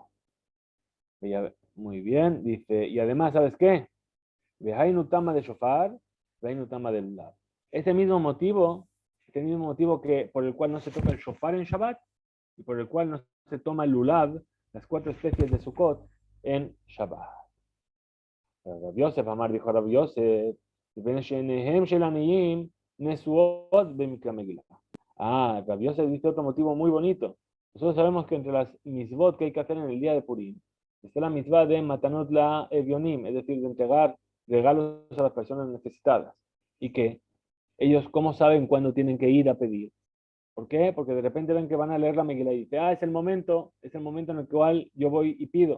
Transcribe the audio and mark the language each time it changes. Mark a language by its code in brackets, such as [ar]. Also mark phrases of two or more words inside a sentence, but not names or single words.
[es] Muy bien, dice, y además, ¿sabes qué? [arc] והיינו טעמא דשופר והיינו טעמא דלולב. [es] Este mismo motivo que, por el cual no se toca el shofar en Shabbat y por el cual no se toma el lulav, las 4 especies de Sukkot, en Shabbat. Rav Yosef Amar dijo Rav Yosef, Rav Yosef dice otro motivo muy bonito. Nosotros sabemos que entre las mitzvot que hay que hacer en el día de Purim, está la mitzvah de [he] מתנות לאביונים, [es] es decir, de entregar regalos a las personas necesitadas. Y que ellos, ¿cómo saben cuándo tienen que ir a pedir? ¿Por qué? Porque de repente ven que van a leer la Megilá y dicen, es el momento en el cual yo voy y pido.